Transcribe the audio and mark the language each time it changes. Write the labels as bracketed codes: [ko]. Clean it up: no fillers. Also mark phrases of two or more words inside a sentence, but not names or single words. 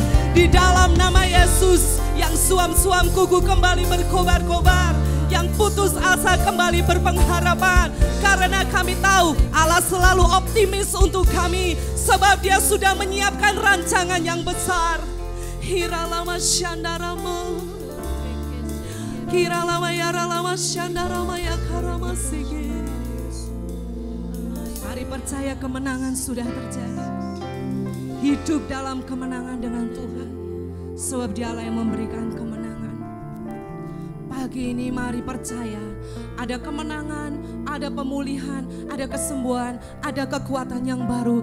[id] Di dalam nama Yesus, yang suam-suam kuku kembali berkobar-kobar, yang putus asa kembali berpengharapan. Karena kami tahu Allah selalu optimis untuk kami, sebab Dia sudah menyiapkan rancangan yang besar. Hiralama syandarama, kiralama yaralama syandarama yakarama sige. Mari percaya kemenangan sudah terjadi. Hidup dalam kemenangan dengan Tuhan, sebab Dialah yang memberikan kemenangan. Pagi ini mari percaya ada kemenangan, ada pemulihan, ada kesembuhan, ada kekuatan yang baru.